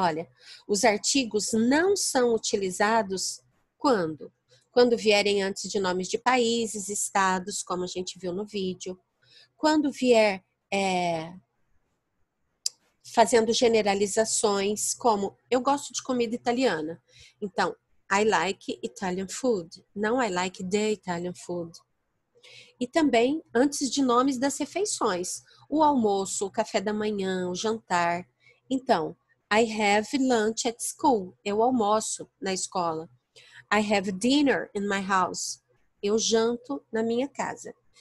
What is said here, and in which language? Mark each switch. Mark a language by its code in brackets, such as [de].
[pt] Olha, os artigos não são utilizados quando? Quando vierem antes de nomes de países, estados, como a gente viu no vídeo. Quando vier fazendo generalizações, como eu gosto de comida italiana. [en] Então, I like Italian food, não I like the Italian food. [pt] E também antes de nomes das refeições, o almoço, o café da manhã, o jantar. [en] Então, I have lunch at school, [pt] eu almoço na escola. [en] I have dinner in my house, [pt] eu janto na minha casa.